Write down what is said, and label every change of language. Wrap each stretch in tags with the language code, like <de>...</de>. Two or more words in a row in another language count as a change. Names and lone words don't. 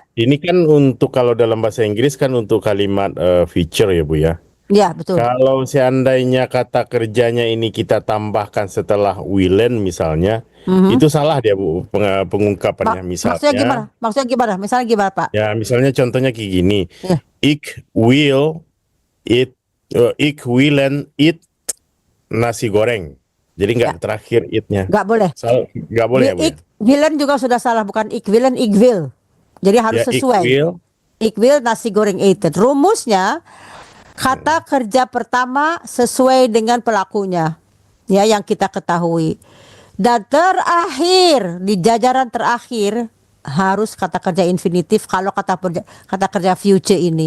<id>Ini kan untuk kalau dalam bahasa Inggris kan untuk kalimat feature ya Bu ya. Ya, betul. Kalau seandainya kata kerjanya ini kita tambahkan setelah willen misalnya, itu salah dia Bu pengungkapannya misalnya. Maksudnya gimana? Misalnya gimana, Pak? Ya, misalnya contohnya kayak gini. Ya.</id> <nl>Ik willen eat nasi goreng.</nl> <id>Jadi nggak terakhir it-nya. Nggak boleh. Nggak boleh ya Bu. Willen juga sudah salah, bukan</id> <nl>ik willen, ik will.</nl> <id>Jadi harus Ya, sesuai.</id> <nl>Ik will nasi goreng eaten.</nl> <id>Rumusnya kata kerja pertama sesuai dengan pelakunya, ya, yang kita ketahui. Dan terakhir di jajaran terakhir harus kata kerja infinitif kalau kata kerja future ini.</id>